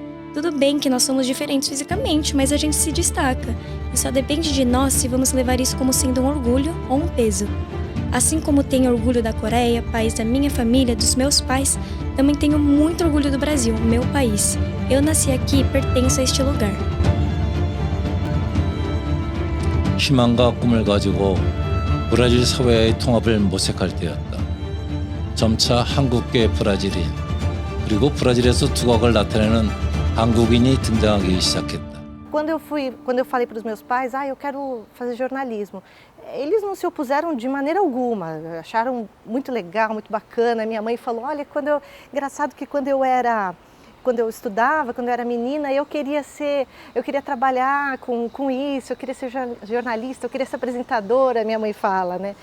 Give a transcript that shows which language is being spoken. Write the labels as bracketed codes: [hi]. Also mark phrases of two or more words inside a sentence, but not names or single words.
[pt] Tudo bem que nós somos diferentes fisicamente, mas a gente se destaca. E só depende de nós se vamos levar isso como sendo um orgulho ou um peso. Assim como tenho orgulho da Coreia, país da minha família, dos meus pais, também tenho muito orgulho do Brasil, meu país. Eu nasci aqui e pertenço a este lugar. [ko] 희망과 꿈을 가지고 브라질 사회의 통합을 모색할 때였다. 점차 한국계 브라질인 그리고 브라질에서 두각을 나타내는 한국인이 등장하기 시작했다. [pt] Quando eu falei para os meus pais, eu quero fazer jornalismo, eles não se opuseram de maneira alguma, acharam muito legal, muito bacana. Minha mãe falou, olha, engraçado que quando eu estudava, quando eu era menina, eu queria trabalhar com isso, eu queria ser jornalista, eu queria ser apresentadora, minha mãe fala, né?